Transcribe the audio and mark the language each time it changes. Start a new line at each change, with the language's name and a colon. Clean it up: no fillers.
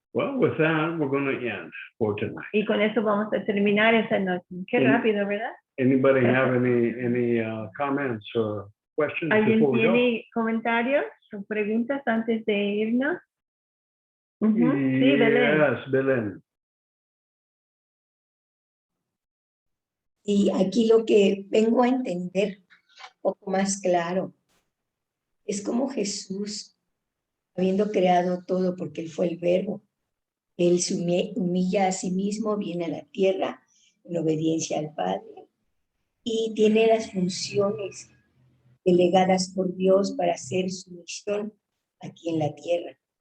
English: Well, with that, we're going to end for tonight.
Spanish: Y con eso vamos a terminar esta noche. Qué Sí. rápido, ¿verdad?
English: Anybody have any comments or questions
Spanish: ¿Alguien
English: before we go?
Spanish: tiene comentarios o preguntas antes de irnos? Ujú. Sí, Belén.
English: Yes, Belén.
Spanish: Y aquí lo que vengo a entender un poco más claro es como Jesús, habiendo creado todo, porque él fue el verbo, él se humilla a sí mismo, viene a la tierra en obediencia al Padre y tiene las funciones delegadas por Dios para hacer su misión aquí en la tierra.